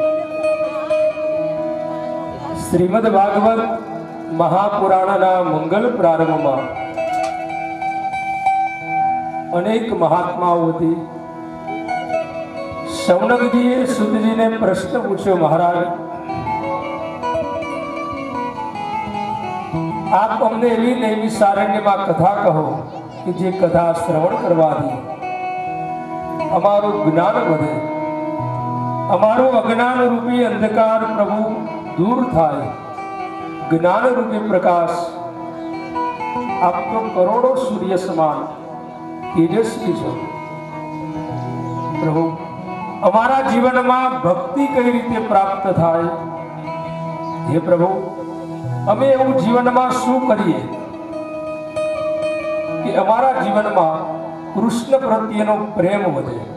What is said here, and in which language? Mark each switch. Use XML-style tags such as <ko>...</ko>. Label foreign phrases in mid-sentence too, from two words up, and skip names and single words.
<gu>શ્રીમદ ભાગવત મહાપુરાણના મંગલ પ્રારંભમાં અનેક મહાત્માઓથી શૌનકજીએ સૂતજીને પ્રશ્ન પૂછ્યો, મહારાજ आप अમને એવી નૈમિષારણ્યમાં કથા કહો કે જે કથા શ્રવણ કરવાથી અમારું જ્ઞાન વધે, અમારું અજ્ઞાન રૂપી અંધકાર પ્રભુ દૂર થાય, જ્ઞાન રૂપી પ્રકાશ આપ તો કરોડો સૂર્ય સમાન તેજસ્વી છો પ્રભુ, અમારા જીવનમાં ભક્તિ કઈ રીતે પ્રાપ્ત થાય હે પ્રભુ, અમે એવું જીવનમાં શું કરીએ કે અમારા જીવનમાં કૃષ્ણ પ્રત્યેનો પ્રેમ વધે</gu>